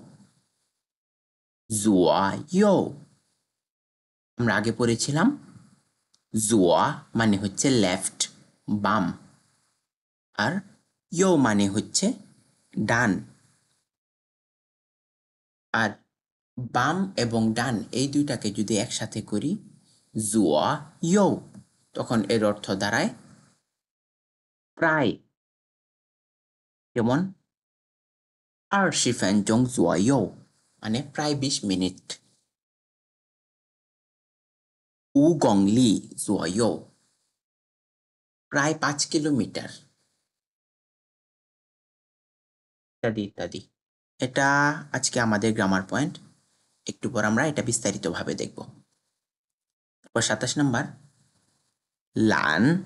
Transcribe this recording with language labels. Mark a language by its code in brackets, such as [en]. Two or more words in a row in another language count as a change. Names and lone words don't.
[bn] জুয়াইও আমরা আগে পড়েছিলাম জুয়া মানে হচ্ছে লেফট, বাম, আর ইও মানে হচ্ছে ডান। আর বাম এবং ডান এই দুইটাকে যদি একসাথে করি জুয়া ইও, তখন এর অর্থ দাঁড়ায় প্রায়। যেমন [zh] 20分钟左右 [bn] মানে প্রায় 20 মিনিট। [zh] 5公里左右 [bn] প্রায় 5 কিলোমিটার, ইত্যাদি ইত্যাদি। এটা আজকে আমাদের গ্রামার পয়েন্ট। একটু পর আমরা এটা বিস্তারিতভাবে দেখব। তারপর 27 নাম্বার লান।